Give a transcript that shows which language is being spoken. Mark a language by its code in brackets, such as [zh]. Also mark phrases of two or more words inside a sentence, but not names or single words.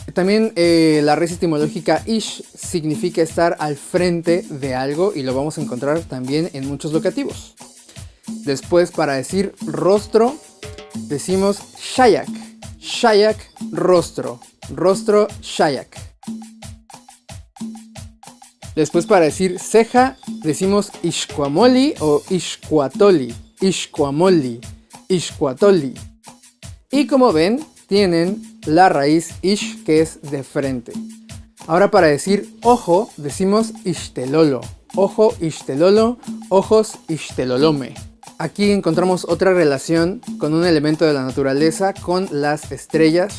[es] También la raíz etimológica ish significa estar al frente de algo y lo vamos a encontrar también en muchos locativos. Después, para decir rostro, decimos shayak. Shayak, rostro. Rostro, shayak. Después, para decir ceja, decimos ishkuamoli o ishkuatoli. [nah] Ishkuamoli, ishkuatoli. [es] Y como ven, tienen la raíz ish, que es de frente. Ahora, para decir ojo, decimos ishtelolo. Ojo, ishtelolo. Ojos, ishtelolome. Aquí encontramos otra relación con un elemento de la naturaleza, con las estrellas.